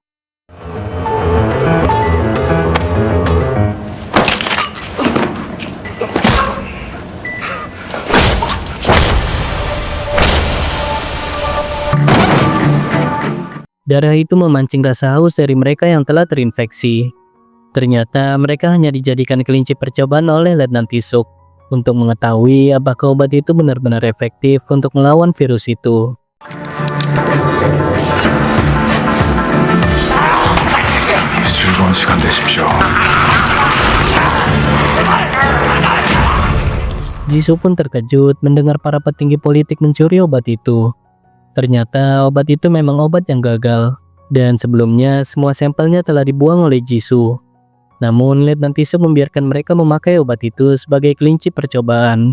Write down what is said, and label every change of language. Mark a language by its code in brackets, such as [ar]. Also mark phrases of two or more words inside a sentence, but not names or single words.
[id] Darah itu memancing rasa haus dari mereka yang telah terinfeksi. Ternyata mereka hanya dijadikan kelinci percobaan oleh Letnan Tisuk untuk mengetahui apakah obat itu benar-benar efektif untuk melawan virus itu. [ko] 즐거운 시간 되십시오. [id] Jisoo pun terkejut mendengar para petinggi politik mencuri obat itu. Ternyata obat itu memang obat yang gagal, dan sebelumnya semua sampelnya telah dibuang oleh Jisoo. Namun Letnan Tisuk membiarkan mereka memakai obat itu sebagai kelinci percobaan.